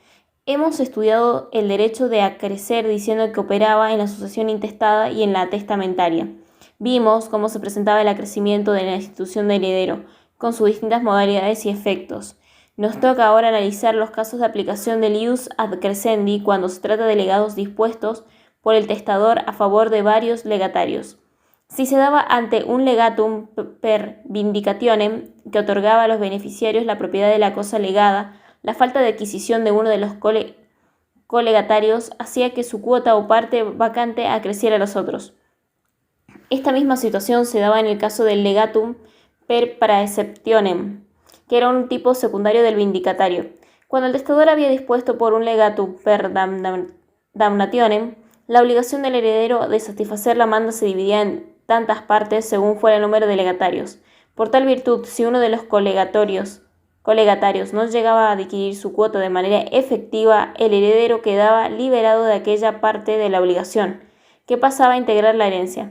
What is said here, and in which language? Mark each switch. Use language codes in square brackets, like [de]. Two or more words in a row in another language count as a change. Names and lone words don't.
[es] Hemos estudiado el derecho de acrecer diciendo que operaba en la sucesión intestada y en la testamentaria. Vimos cómo se presentaba el acrecimiento de la institución del heredero, con sus distintas modalidades y efectos. Nos toca ahora analizar los casos de aplicación del [la] ius ad crescendi [es] cuando se trata de legados dispuestos por el testador a favor de varios legatarios. Si se daba ante un [la] legatum per vindicationem [es] que otorgaba a los beneficiarios la propiedad de la cosa legada, la falta de adquisición de uno de los colegatarios hacía que su cuota o parte vacante acreciera a los otros. Esta misma situación se daba en el caso del [la] legatum per praeceptionem, [es] que era un tipo secundario del vindicatario. Cuando el testador había dispuesto por un [la] legatum per damnationem, [es] la obligación del heredero de satisfacer la manda se dividía en tantas partes según fuera el número de legatarios. Por tal virtud, si uno de los colegatarios no llegaba a adquirir su cuota de manera efectiva, el heredero quedaba liberado de aquella parte de la obligación, que pasaba a integrar la herencia.